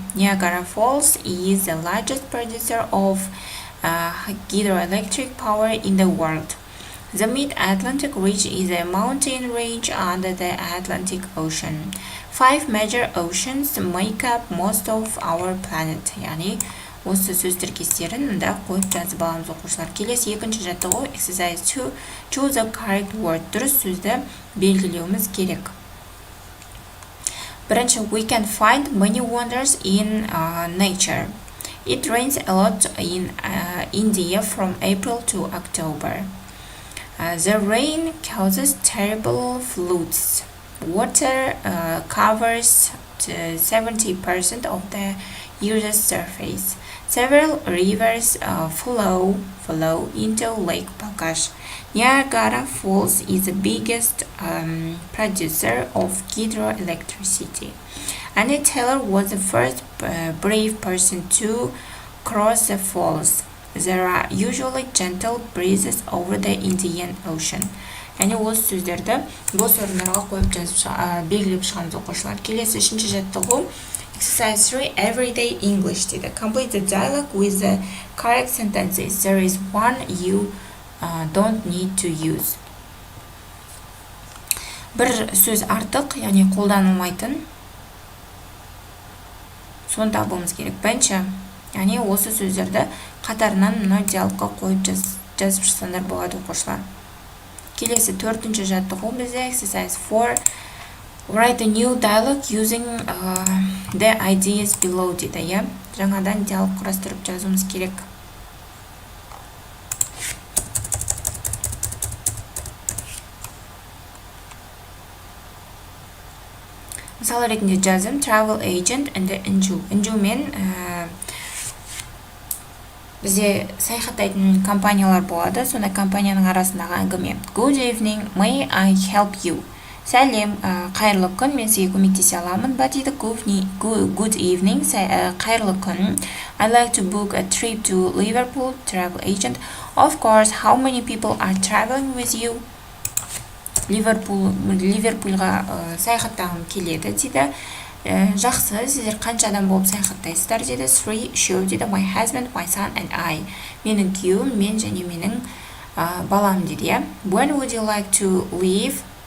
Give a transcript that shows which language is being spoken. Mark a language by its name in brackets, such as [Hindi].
[English] Niagara Falls is the largest producer of hydroelectric power in the world. The Mid-Atlantic Ridge is a mountain range under the Atlantic Ocean. 5 major oceans make up most of our planet. [Kazakh] Яғни, осы сөздер кестерін мұнда қойып жазып аламыз оқушылар. Келесі екінші жаттығу exercise 2. [English] Choose the correct word. [Kazakh] Дұрыс сөзді белгілеуіміз керек. Бірінші, [English] we can find many wonders in nature. It rains a lot in India from April to October. The rain causes terrible floods. Water covers 70% of the Earth's surface. Several rivers flow into Lake Balkash. Niagara Falls is the biggest producer of hydroelectricity. Anna Taylor was the first brave person to cross the falls. There are usually gentle breezes over the Indian Ocean. [Kazakh] Яғни осы сөздерді бос орындарға қойып белгілеп шығамыз оқушылар. Келесі үшінші жаттығу exercise 3 everyday English дейді. [English] Complete the dialogue with the correct sentences. There is one you don't need to use. [Kazakh] Бір сөз артық, яғни қолданылмайтын. Соны табуымыз керек. Бірінші, яғни осы сөздерді қатарынан мына диалогқа қойып жазып шықсаңдар болады оқушылар. Келесі төртінші жаттығу бізде exercise 4. [English] Write a new dialogue using the ideas below [Kazakh] дейді, иә? Жаңадан диалог құрастырып жазуымыз керек. Мысалы ретінде жазым [English] travel agent and Inju. [Kazakh] Инжумен бізде саяхаттайтын компаниялар болады. Сонда компанияның арасындағы әңгіме. [English] Good evening, may I help you? [Kazakh] Сәлем, қайырлы күн, мен сізге көмектесе аламын ба дейді. [English] Good evening, [Kazakh] қайырлы күн. [English] I'd like to book a trip to Liverpool, travel agent. Of course, how many people are traveling with you? [Kazakh] Ливерпульға саяхаттағым келеді дейді. Жақсы, сіздер қанша адам болып саяхаттайсыздар дейді. [English] 3 sure [Kazakh] дейді. [English] My husband, my son and I. [Kazakh] Менің күйеуім, мен және менің балам дейді. [English] When would you like to leave?